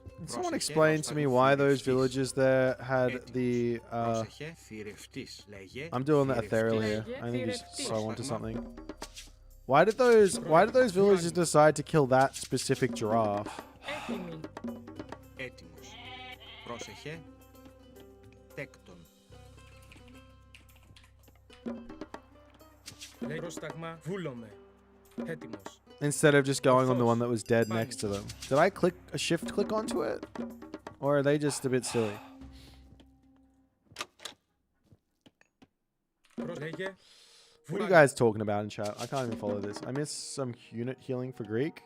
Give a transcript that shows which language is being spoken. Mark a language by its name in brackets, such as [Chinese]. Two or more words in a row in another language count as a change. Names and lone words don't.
[English] someone explain to me why those villages there had the I'm doing the ethereal here. I think he's so onto something. Why did those villages decide to kill that specific giraffe? [Greek] Έτοιμος. Πρόσεχε. Τέκτον. Λέει πρόσταγμα. Βούλομαι. Έτοιμος. [English] Instead of just going on the one that was dead next to them. Did I click a shift click onto it? Or are they just a bit silly? What are you guys talking about in chat? I can't even follow this. I missed some unit healing for Greek.